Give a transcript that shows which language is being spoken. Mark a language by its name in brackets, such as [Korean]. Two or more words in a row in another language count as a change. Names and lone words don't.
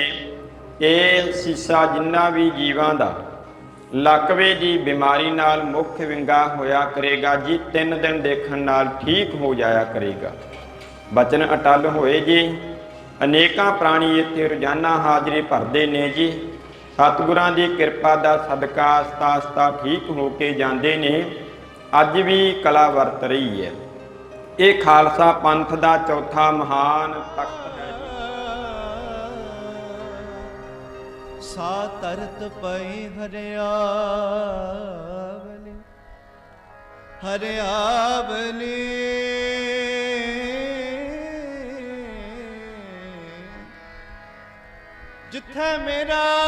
[Punjabi] ਇਹ ਸ਼ੀਸ਼ਾ ਜਿੰਨਾ ਭੀ ਜੀਵਾਂ ਦਾ ਲਕਵੇ ਦੀ ਬੀਮਾਰੀ ਨਾਲ ਮੁਖ ਵਿੰਗਾ ਹੋਇਆ ਕਰੇਗਾ ਜੀ, 3 ਦਿਨ ਦੇਖਣ ਨਾਲ ਠੀਕ ਹੋ ਜਾਇਆ ਕਰੇਗਾ। ਬਚਨ ਅਟੱਲ ਹੋਏ ਜੀ। ਅਨੇਕਾਂ ਪ੍ਰਾਣੀ ਇੱਥੇ ਰੋਜ਼ਾਨਾ ਹਾਜ਼ਰੀ ਭਰਦੇ ਨੇ ਜੀ, ਸਤਿਗੁਰਾਂ ਦੀ ਕਿਰਪਾ ਦਾ ਸਦਕਾ ਆਸਤਾ ਆਸਤਾ ਠੀਕ ਹੋ ਕੇ ਜਾਂਦੇ ਨੇ। ਅੱਜ ਭੀ ਕਲਾ ਵਰਤ ਰਹੀ ਹੈ। ਇਹ ਖਾਲਸਾ ਪੰਥ ਦਾ ਚੌਥਾ ਮਹਾਨ ਤਖਤ ਹੈ ਜੀ। ਸਾ ਤਰਤ ਪਈ ਹਰਿਆਵਲੀ ਹਰਿਆਵਲੀ ਜਿੱਥੇ ਮੇਰਾ